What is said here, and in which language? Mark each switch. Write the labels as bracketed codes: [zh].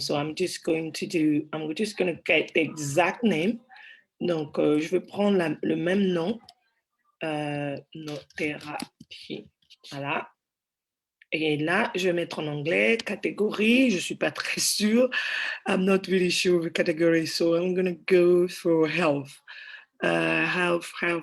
[en] So I'm just going to get the exact name. [fr] Donc, je vais prendre le même nom, Hypnothérapie. Voilà. Et là, je vais mettre en anglais, catégorie, je ne suis pas très sûre. [en] I'm not really sure of the category, so I'm going to go for health. Health.